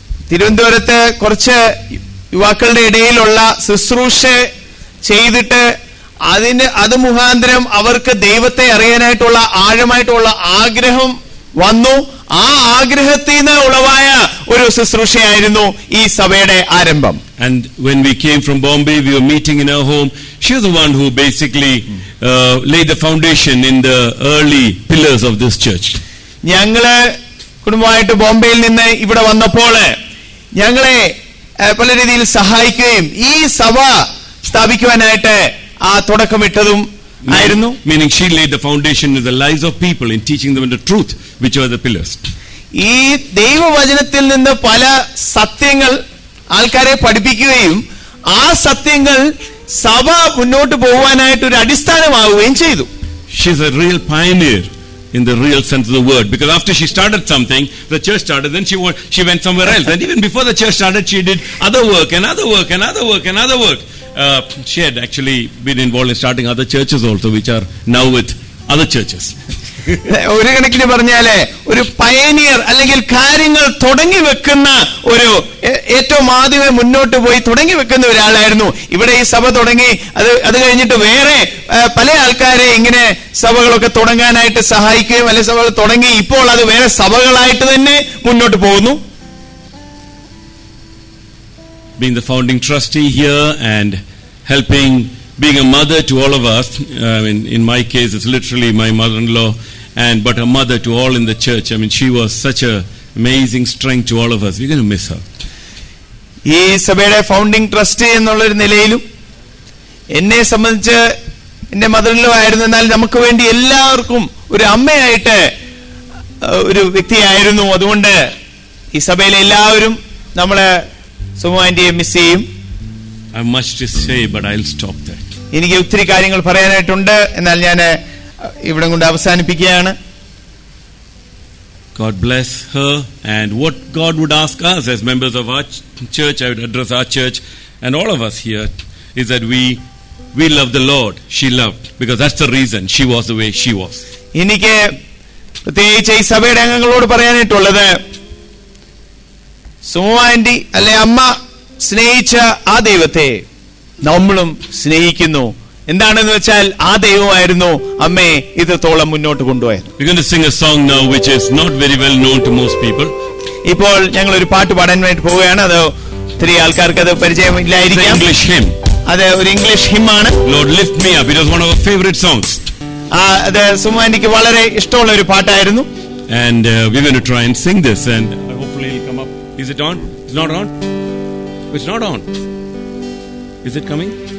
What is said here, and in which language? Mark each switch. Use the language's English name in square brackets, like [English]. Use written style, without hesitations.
[Malayalam] തിരുവനന്തപുരത്ത് കുറച്ച് യുവാക്കളുടെ ഇടയിലുള്ള ശുശ്രൂഷ ചെയ്തിട്ട് അത് മുഖാന്തരം അവർക്ക് ദൈവത്തെ അറിയാനായിട്ടുള്ള ആഴമായിട്ടുള്ള ആഗ്രഹം വന്നു. ആ ആഗ്രഹത്തിൽ നിന്ന് ഉളവായ ഒരു ശുശ്രൂഷയായിരുന്നു ഈ സഭയുടെ ആരംഭം. [English] And when we came from Bombay, we were meeting in her home. She was the one who basically laid the foundation in the early pillars of this church. [Malayalam] ഞങ്ങള് കുടുംബമായിട്ട് ബോംബെയിൽ നിന്ന് ഇവിടെ വന്നപ്പോൾ ഞങ്ങളെ പല രീതിയിൽ സഹായിക്കുകയും ഈ സഭ സ്ഥാപിക്കുവാനായിട്ട് ആ തുടക്കമിട്ടതും ആയിരുന്നു. [English] Meaning she laid the foundation in the lives of people in teaching them the truth, which are the pillars. [Malayalam] ഈ ദൈവവചനത്തിൽ നിന്ന് പല സത്യങ്ങൾ ആൾക്കാരെ പഠിപ്പിക്കുകയും ആ സത്യങ്ങൾ സഭ മുന്നോട്ട് പോകുവാനായിട്ട് ഒരു അടിസ്ഥാനമാവുകയും ചെയ്തു. [English] She's a real pioneer in the real sense of the word, because after she started something, the church started, then she went somewhere else, and even before the church started, she did other work and other work and other work and other work. She had actually been involved in starting other churches also, which are now with other churches. [Malayalam] ഒരു കണക്കിന് പറഞ്ഞാല് ഒരു pioneer അല്ലെങ്കിൽ കാര്യങ്ങൾ തുടങ്ങി വെക്കുന്ന ഒരു ഏറ്റവും ആദ്യമേ മുന്നോട്ട് പോയി തുടങ്ങി വെക്കുന്ന ഒരാളായിരുന്നു. ഇവിടെ ഈ സഭ തുടങ്ങി അത് കഴിഞ്ഞിട്ട് വേറെ പല ആൾക്കാരെ ഇങ്ങനെ സഭകളൊക്കെ തുടങ്ങാനായിട്ട് സഹായിക്കുകയും അല്ലെ സഭകൾ തുടങ്ങി ഇപ്പോൾ അത് വേറെ സഭകളായിട്ട് തന്നെ മുന്നോട്ട് പോകുന്നു. [English] Being the founding trustee here and helping, being a mother to all of us. In my case, it's literally my mother-in-law, but a mother to all in the church. She was such a amazing strength to all of us. We're going to miss her. [Malayalam] ഈ സഭയുടെ founding trustee എന്നുള്ളൊരു നിലയിലും എന്നെ സംബന്ധിച്ച് എന്റെ mother-in-law ആയിരുന്നു. എന്നാൽ നമുക്ക് വേണ്ടി എല്ലാവർക്കും ഒരു അമ്മയായിട്ട് ഒരു വ്യക്തിയായിരുന്നു. അതുകൊണ്ട് ഈ സഭയിലെ എല്ലാവരും നമ്മള് സുമു ആന്റിയെ മിസ് ചെയ്യും. [English] I have much to say, but I'll stop there. [Malayalam] എനിക്ക് ഒത്തിരി കാര്യങ്ങൾ പറയാനായിട്ടുണ്ട്, എന്നാൽ ഞാൻ ഇവിടെ കൊണ്ട് അവസാനിപ്പിക്കുകയാണ്. [English] God bless her, and what God would ask us as members of our church, I would address our church and all of us here, is that we love the Lord. She loved, because that's the reason she was the way she was. [Malayalam] എനിക്ക് പ്രത്യേകിച്ച് ഈ സഭയുടെ അംഗങ്ങളോട് പറയാനായിട്ടുള്ളത്, Sumu anti അല്ലെ അമ്മ സ്നേഹിച്ച ആ ദൈവത്തെ നമ്മളും സ്നേഹിക്കുന്നു. എന്താണെന്ന് വെച്ചാൽ ആ ദൈവമായിരുന്നു അമ്മയെ ഇത്രത്തോളം മുന്നോട്ട് കൊണ്ടുപോയത്. [English] We're going to sing a song now which is not very well known to most people. [Malayalam] ഇപ്പോൾ ഞങ്ങൾ ഒരു പാട്ട് പാടാൻ വേണ്ടി പോവുകയാണ്. അത് ഒത്തിരി ആൾക്കാർക്ക് അത് പരിചയമില്ലായിരിക്കാം. [English] English hymn. [Malayalam] അത് ഒരു English ഹിമ്മാണ്. [English] Lord lift me up. It was one of our favorite songs. [Malayalam] അത് സുമു ആന്റിക്ക് വളരെ ഇഷ്ടമുള്ള ഒരു പാട്ടായിരുന്നു. [English] And we're going to try and sing this, and hopefully it'll come up. Is it on? It's not on? It's not on. Is it coming?